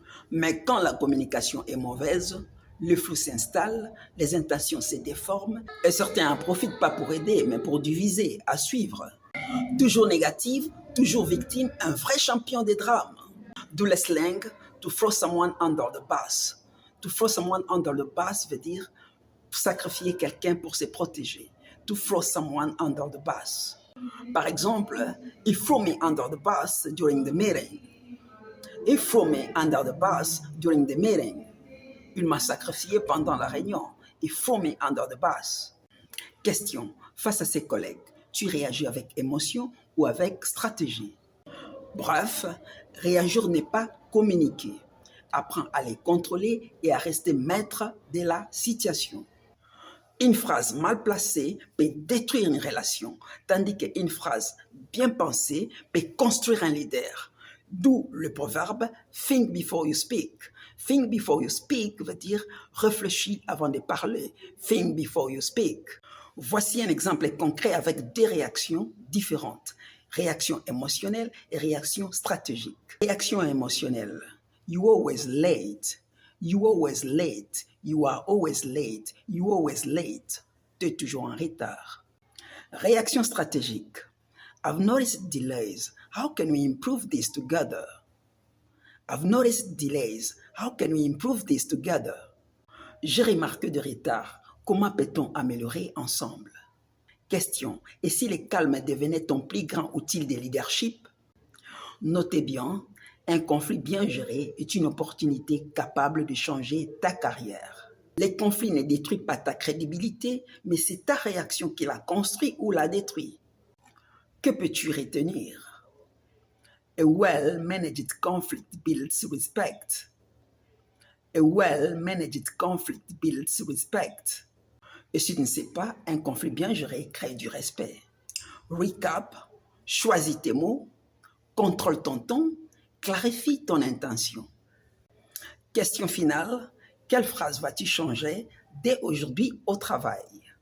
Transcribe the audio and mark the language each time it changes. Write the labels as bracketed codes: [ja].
[fr] Mais quand la communication est mauvaise, le flou s'installe, les intentions se déforment et certains en profitent pas pour aider, mais pour diviser, à suivre. Toujours négative, toujours victime, un vrai champion des drames. D'où le slang [en] to throw someone under the bus. To throw someone under the bus [fr] veut dire sacrifier quelqu'un pour se protéger. [en] To throw someone under the bus. [fr] Par exemple, [en] he threw me under the bus during the meeting. He threw me under the bus during the meeting. [fr] Il m'a sacrifié pendant la réunion. [en] He threw me under the bus. [fr] Question, face à ses collègues, tu réagis avec émotion ou avec stratégie? Bref, réagir n'est pas communiquer. Apprends à les contrôler et à rester maître de la situation. Une phrase mal placée peut détruire une relation, tandis qu'une phrase bien pensée peut construire un leader. D'où le proverbe « [en] think before you speak ». Think before you speak [fr] veut dire réfléchis avant de parler. [en] Think before you speak. [fr] Voici un exemple concret avec deux réactions différentes. Réaction émotionnelle et réaction stratégique. Réaction émotionnelle. [en] You always late. You always late. You are always late. You always late. [fr] Tu es toujours en retard. Réaction stratégique. [en] I've noticed delays. How can we improve this together? I've noticed delays. How can we improve this together? [fr] J'ai remarqué de retard. Comment peut-on améliorer ensemble? Question. Et si le calme devenait ton plus grand outil de leadership? Notez bien, un conflit bien géré est une opportunité capable de changer ta carrière. Les conflits ne détruisent pas ta crédibilité, mais c'est ta réaction qui la construit ou la détruit. Que peux-tu retenir? [en] A well-managed conflict builds respect. A well-managed conflict builds respect. [fr] Et si tu ne sais pas, un conflit bien géré crée du respect. Recap, choisis tes mots, contrôle ton ton, clarifie ton intention. Question finale, quelle phrase vas-tu changer dès aujourd'hui au travail?